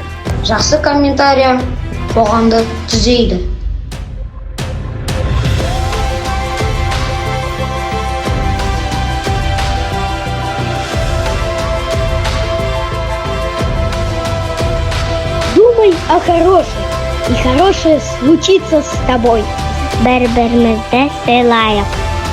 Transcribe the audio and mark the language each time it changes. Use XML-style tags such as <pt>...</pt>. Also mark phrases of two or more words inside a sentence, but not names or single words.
<kk>Жақсы комментария қоғамды түзейді.</kk> <ru>Думай о хорошем, и хорошее случится с тобой.</ru> <kk>Бір-бірімізді сыйлайық.</kk>